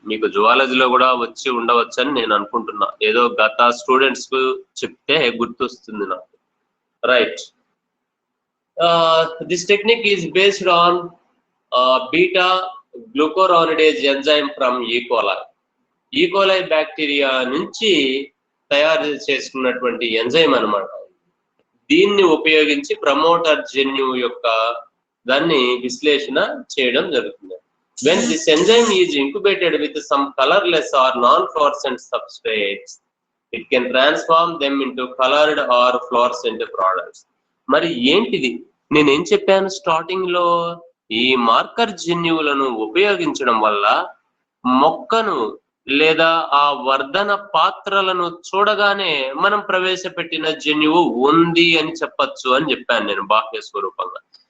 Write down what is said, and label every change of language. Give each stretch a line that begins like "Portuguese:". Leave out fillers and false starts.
Telugu: మీకు జువాలజీలో కూడా వచ్చి ఉండవచ్చు అని నేను అనుకుంటున్నా, ఏదో గత స్టూడెంట్స్ కు చెప్తే గుర్తొస్తుంది నాకు.
English: Right, this technique is based on beta glucuronidase enzyme from E. coli. E.
Telugu: coli bacteria నుంచి తయారు చేసుకున్నటువంటి ఎంజైమ్ అన్నమాట. దీన్ని ఉపయోగించి ప్రమోటర్ జన్యువు యొక్క దాన్ని విశ్లేషణ చేయడం జరుగుతుంది.
English: When this enzyme is incubated with some colorless or non-fluorescent substrates, it can transform them into colored or fluorescent products.
Telugu: మరి ఏంటిది? నేనేం చెప్పాను స్టార్టింగ్ లో? ఈ మార్కర్ జన్యువులను ఉపయోగించడం వల్ల మొక్కను లేదా ఆ వర్ధన పాత్రలను చూడగానే మనం ప్రవేశపెట్టిన జన్యువు ఉంది అని చెప్పచ్చు అని చెప్పాను నేను బాహ్య స్వరూపంగా.